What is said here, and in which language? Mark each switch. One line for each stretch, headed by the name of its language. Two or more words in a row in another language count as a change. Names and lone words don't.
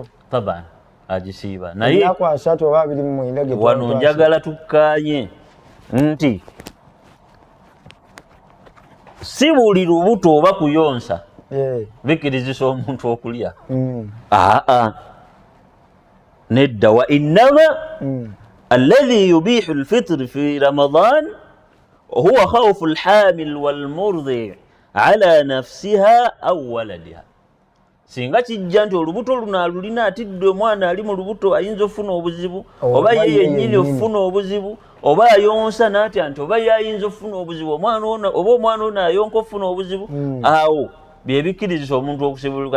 Ganda: Taban agisiiba naye ennaku 3 oba 29 wano njagala tukkaanye nti si buli lubuto oba kuyonsa bikirizisa omuntu okulya. Nedda.
Arabic: وإنما الذي يبيح الفطر في رمضان هو خوف الحامل والمرضع على نفسها أو ولدها.
Ganda: Singa kijja nti olubuto luno alulina atidde omwana ali mu lubuto ayinza ofuna obuzibu oba ye yennyini ofuna obuzibu oba ayonsa n'atya nti oba ye ayinza ofuna obuzibu omwana ono ayonka ofuna obuzibu, awo bye bikkirizisa omuntu okusibuluka.